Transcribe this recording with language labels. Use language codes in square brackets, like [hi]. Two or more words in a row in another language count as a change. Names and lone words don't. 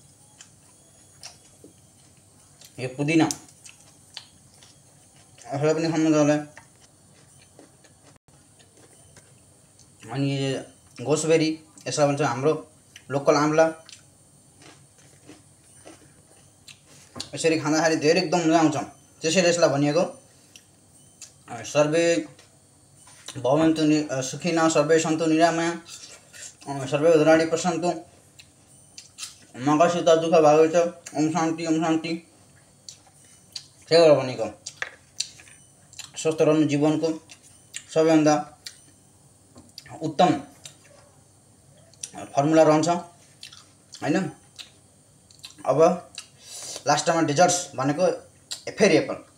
[ne] यो पुदिना यसलाई पनि खाऊँ मजाले। अनि गोसबेरी यसलाई भन्छ हाम्रो लोकल आम्ला। यसरी खाँदाखेरि धेरै एकदम मजा आउँछ। त्यसैले यसलाई भनिएको [sa] सर्वे भवन्तु सुखिनः सर्वे सन्तु निरामया सर्वे भद्राणि पश्यन्तु मा कश्चित् दुःखभाग् भवेत्। ओम शान्ति ओम शान्ति। [ne] त्यही भएर भनेको स्वस्थ रहनु जीवनको सबैभन्दा उत्तम फर्मुला रहन्छ हैन। अब लास्टमा डेजर्ट्स भनेको फेरि एप्पल।